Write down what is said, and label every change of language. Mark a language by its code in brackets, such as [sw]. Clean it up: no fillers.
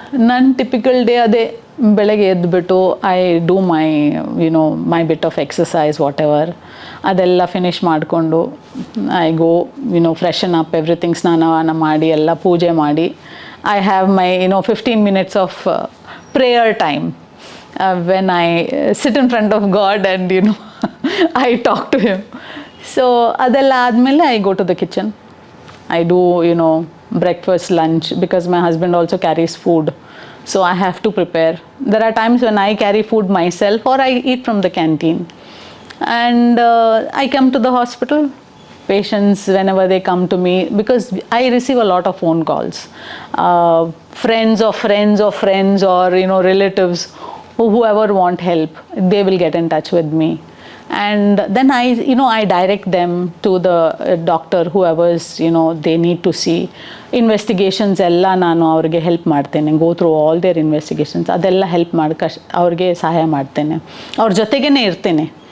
[en] ನನ್ನ typical day ಅದೇ, [kn] ಬೆಳಗ್ಗೆ ಎದ್ದುಬಿಟ್ಟು [en] I do my bit of exercise whatever, [kn] ಅದೆಲ್ಲ ಫಿನಿಷ್ ಮಾಡಿಕೊಂಡು [en] I go freshen up, everything [kn] ಸ್ನಾನ ಮಾಡಿ ಎಲ್ಲ ಪೂಜೆ ಮಾಡಿ [en] I have my 15 minutes of prayer time. When I sit in front of God and I talk to him. So [kn] adella admele [en] I go to the kitchen. I do breakfast, lunch, because my husband also carries food. So I have to prepare. There are times when I carry food myself or I eat from the canteen. And I come to the hospital. Patients, whenever they come to me, because I receive a lot of phone calls. Friends of friends of friends or relatives, whoever want help, they will get in touch with me. And then I direct them to the doctor, whoever's they need to see. [kn] Investigations ಎಲ್ಲ ನಾನು ಅವ್ರಿಗೆ help ಮಾಡ್ತೇನೆ. [en] go through all their investigations, [kn] ಅದೆಲ್ಲ help ಮಾಡಿ ಅವ್ರಿಗೆ ಸಹಾಯ ಮಾಡ್ತೇನೆ, ಅವ್ರ ಜೊತೆಗೇ ಇರ್ತೇನೆ.